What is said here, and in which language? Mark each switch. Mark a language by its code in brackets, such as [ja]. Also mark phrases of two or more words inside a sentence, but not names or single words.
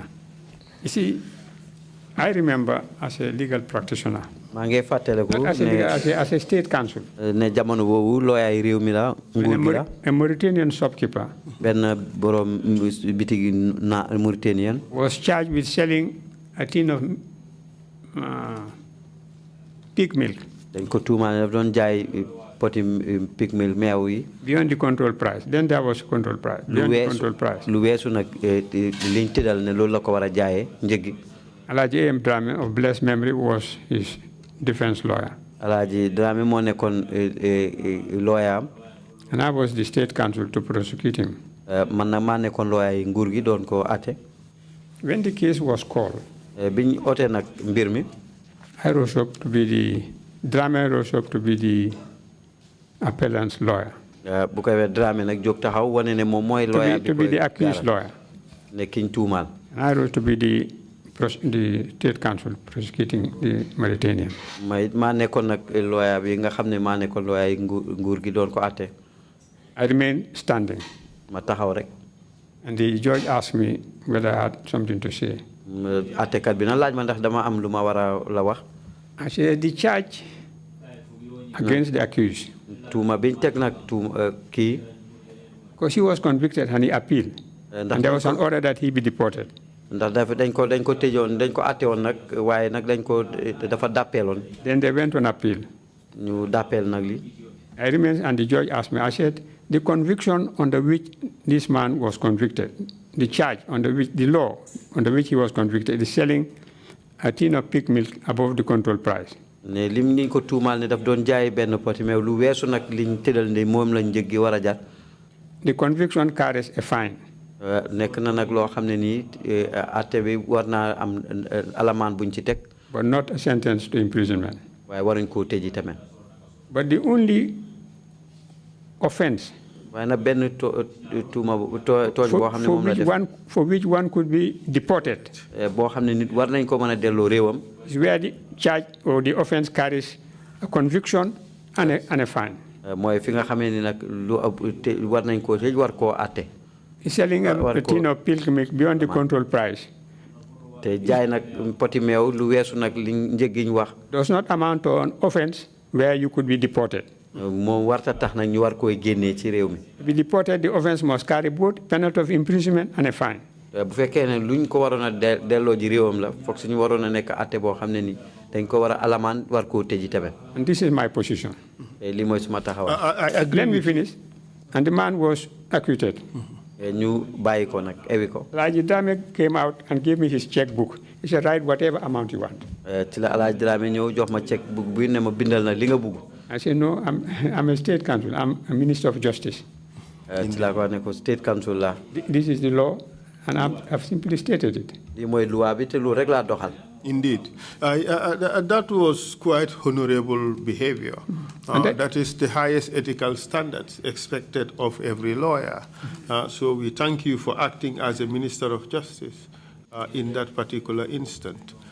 [en] You see, I remember as a legal practitioner, as a state counsel, a Mauritanian shopkeeper was charged with selling a tin of pig milk beyond the control price. Then there was control price. Beyond the control price. Alaji A.M. Drame of blessed memory was his defense lawyer. [wo] Alaji Drame mo nekon lawyer. [en] And I was the state counsel to prosecute him. [wo] Man na ma nekon lawyer nguur gi don ko atte. [en] When the case was called, [wo] biñ oté nak mbir mi, [en] I rose up to be the Drame rose up to be the appellant's lawyer. [wo] Bu ko Drame nak jog taxaw wone ne mom moy lawyer [en] to be the accused lawyer. [wo] Ne kiñ tuumal. [en] And I rose to be the state counsel prosecuting the Mauritanian. [wo] Ma nekon nak lawyer bi nga xamne ma nekon lawyer nguur gi don ko atté. [en] I remained standing. [wo] Ma taxaw rek. [en] And the judge asked me whether I had something to say. [wo] Atté kat bi na laaj ma ndax dama am luma wara la wax. [en] I said the charge against the accused. [wo] Tuuma biñ tek nak ki, [en] because he was convicted and he appealed. And there was an order that he be deported. [wo] Ndax dañ ko tëjoon dañ ko atté woon nag waaye nag dañ ko dafa dappeeloon. [en] Then they went on appeal. [wo] Ñu dappeel nag li. [en] I remained and the judge asked me, I said, the conviction under which this man was convicted, the charge under which, the law under which he was convicted is selling a tin of pig milk above the control price. [wo] Ne lim ni ko tuumal ne daf doon jaay benn poti meew lu weesu nag liñ tëddal ne moom lañ njëg gi war a jar. [en] The conviction carries a fine. [wo] Nekk na nag loo xam ne nii atte bi war naa am alamaan buñ ci teg. [en] But not a sentence to imprisonment. [wo] Waaye waruñ koo tëji tamit. [en] But the only offense [wo] waaye nag benn tuuma tooñ boo xam ne moom la def [en] for which one could be deported. [wo] Boo xam ne nit war nañ ko mën a delloo réewam. [en] Is where the charge or the offense carries a conviction and a fine. [wo] Mooy fi nga xamee ni nag lu war nañ koo tëj war koo atte. [en] Selling a tin of pig milk beyond the control price. [wo] Te jaay nag poti meew lu weesu nag li njëg gi ñu wax. [en] Does not amount to an offense where you could be deported. [wo] Moom warta tax nag ñu war koy génnee ci réew mi. [en] To be deported, the offense must carry both penalty of imprisonment and a fine. [wo] Bu fekkee ne luñ ko waroon a delloo ji réewam la foog suñu waroon a nekk atte boo xam ne ni dañ ko war a alamaan war koo tëji tamit. [en] And this is my position. [wo] Lii mooy suma taxawaay. [en] Let me finish. And the man was acquitted. [wo] ñu bàyyi ko nag ewi ko. [en] Alaji Drame came out and gave me his checkbook. He said, write whatever amount you want. [wo] Ci la Alaji Drame ñëw jox ma checkbook bu ne ma bindal na li nga bugg. [en] I said, no, I'm a state counsel. I'm a minister of justice. [wo] Ci la ko ne ko [en] state counsel [wo] la. [en] This is the law, and I've simply stated it. [wo] Lii mooy loi bi te lu rek laa doxal. [en] Indeed. That was quite honorable behavior. That is the highest ethical standards expected of every lawyer. So we thank you for acting as a minister of justice in that particular instant.